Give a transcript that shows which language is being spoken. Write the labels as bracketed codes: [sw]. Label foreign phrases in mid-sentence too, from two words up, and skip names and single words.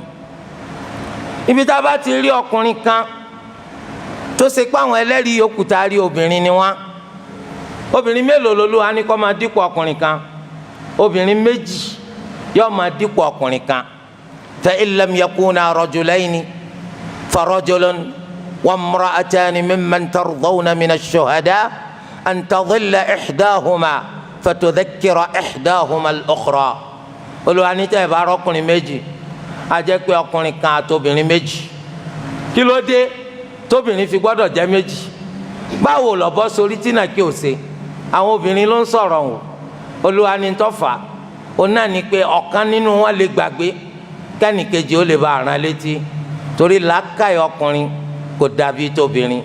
[yo] ibi tá a bá ti rí ọkùnrin kan tó ṣe pé àwọn ẹlẹ́rìí yòókù tá a rí obìnrin ni wọ́n, obìnrin mélòó lolúwa ní kó máa dípò ọkùnrin kan? obìnrin méjì yóò máa dípò ọkùnrin kan. [ar] فإن لم يكونا رجلين فرجل وامرأتان ممن ترضون من الشهداء أن تضل إحداهما فتذكر إحداهما الأخرى. [yo] olúwa ní tẹ́ ẹ bá rọ́kùnrin méjì a jẹ́ pé ọkùnrin kan àti obìnrin méjì. kí ló dé tóbìnrin fi gbọ́dọ̀ jẹ́ méjì? báwo lọ́bọ́ sórí tí náà kí o ṣe? àwọn obìnrin ló ń sọ̀rọ̀ o. olúwa ní tọ́fà òun náà ní pé ọ̀kan nínú wọn lè gbàgbé kẹ́nìkejì ó lè bá àrán létí, torí làákàyè ọkùnrin kò dàbí tóbìnrin.